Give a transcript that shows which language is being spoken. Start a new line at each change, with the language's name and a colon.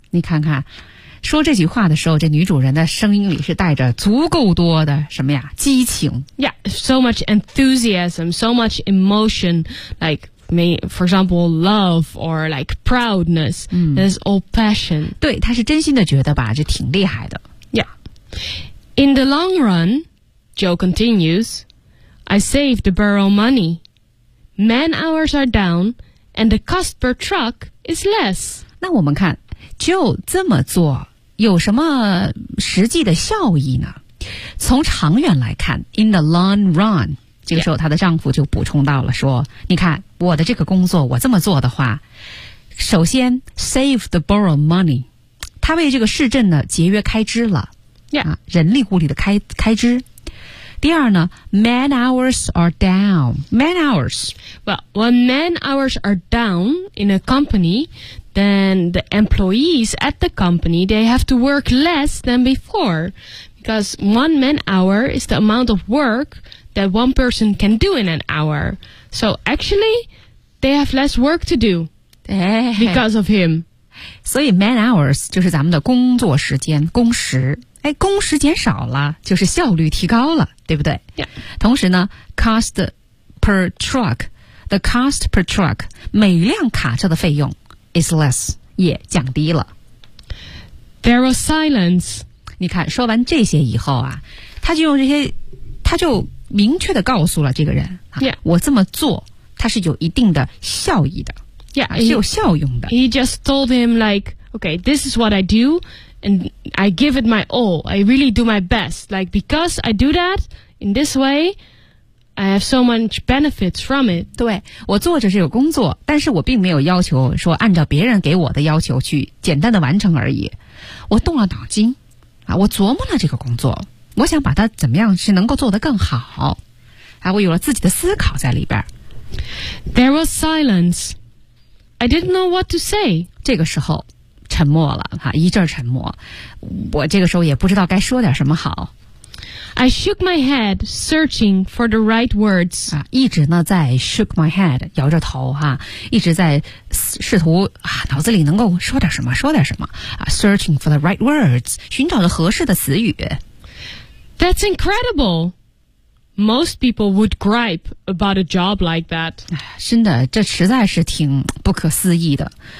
Chinese: 你看看，说这句话的时候，这女主人的声音里是带着足够多的什么呀？激情。
English: Yeah, so much enthusiasm, so much emotion, like, for example, love or like proudness. That's all passion.
Chinese: 对，她是真心的觉得吧，这挺厉害的。
English: Yeah. In the long run, Joe continues, I saved the borough money. Man hours are down. And the cost per truck is less.
Chinese: 那我们看 ， Joe 这么做有什么实际的效益呢？从长远来看 ， in the long run，这个时候她的丈夫就补充到了说：“ yeah. 你看我的这个工作，我这么做的话，首先 save the borough money，他为这个市镇呢节约开支了，
English: yeah. 啊，
Chinese: 人力物力的开支。” 第二呢 ， man hours are down. Man hours.
English: Well, when man hours are down in a company, then the employees at the company, they have to work less than before. Because 1 man-hour is the amount of work that one person can do in an hour. So actually, they have less work to do because of him.
Chinese: 所以 man hours 就是咱们的工作时间，工时。哎，工时减少了，就是效率提高了，对不对？
English: Yeah.
Chinese: 同时呢 cost per truck, the cost per truck, 每辆卡车的费用 is less, 也降低了。
English: There was silence.
Chinese: 你看，说完这些以后啊，他就用这些，他就明确地告诉了这个人、啊
English: yeah.
Chinese: 我这么做它是有一定的效益的
English: yeah,、
Chinese: 啊、是有效用的
English: he just told him like okay this is what I do and I give it my all I really do my best like because I do that in this way I have so much benefits from it
Chinese: 对我做着这个工作但是我并没有要求说按照别人给我的要求去简单的完成而已我动了脑筋、啊、我琢磨了这个工作我想把它怎么样是能够做得更好、啊、我有了自己的思考在里边
English: There was silence I didn't know what to say
Chinese: 这个时候沉默了、啊、一阵沉默我这个时候也不知道该说点什么好
English: I shook my head searching for the right words、
Chinese: 啊、一直呢在 shook my head 摇着头、啊、一直在试图、啊、脑子里能够说点什么说点什么、啊、 searching for the right words 寻找着合适的词语
English: That's incredible. Most people would gripe about a job like that.
Chinese: 真的，这实在是挺不可思议的。